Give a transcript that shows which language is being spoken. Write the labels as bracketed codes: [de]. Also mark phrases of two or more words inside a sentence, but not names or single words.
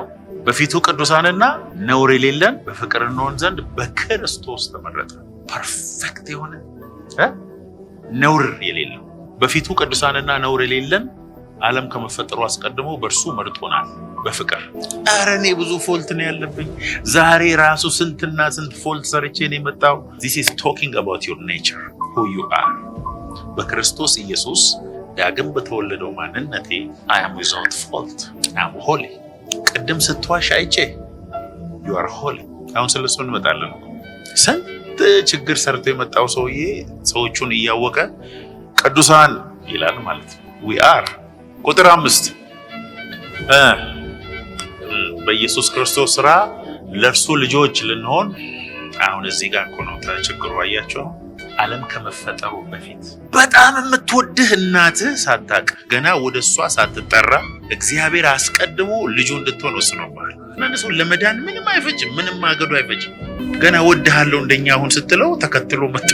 [am] በፊቱ ቅዱሳንና ነውር የሌለን በፍቅር እንሆን ዘንድ በክርስቶስ ተመረጠ። ፐርፌክት የሆነ ነውር የሌለው በፊቱ ቅዱሳንና ነውር የሌለን ዓለም ከመፈጠሩ አስቀድሞ በእርሱ መርጦናል በፍቅር። ኧረ እኔ ብዙ ፎልት ነው ያለብኝ። ዛሬ ራሱ ስንትና ስንት ፎልት ሰርቼ ነው የመጣው። [en] This is talking about your nature, who you are. [am] በክርስቶስ ኢየሱስ ዳግም በተወለደው ማንነቴ [en] I am without fault. I am holy. [am] ቅድም ስትዋሽ አይቼ [en] you are holy. [am] አሁን ስለሱ እንመጣለን። ስንት ችግር ሰርቶ የመጣው ሰውዬ ሰዎቹን እያወቀ ቅዱሳን ይላል ማለት ነው። [en] We are [am] ቁጥር 5 በኢየሱስ ክርስቶስ ሥራ ለእርሱ ልጆች ልንሆን። አሁን እዚህ ጋር እኮ ነው ችግሩ። አያቸው ዓለም ከመፈጠሩ በፊት በጣም የምትወድህ እናትህ ሳታቅ ገና ወደሷ ሳትጠራ እግዚአብሔር አስቀድሞ ልጁ እንድትሆን ወስኖብሃል። እናንተ ሰው ለመዳን ምንም አይፈጅም፣ ምንም ማገዱ አይፈጅም። ገና ወድሃለሁ እንደኛ አሁን ስትለው ተከትሎ መጥቶ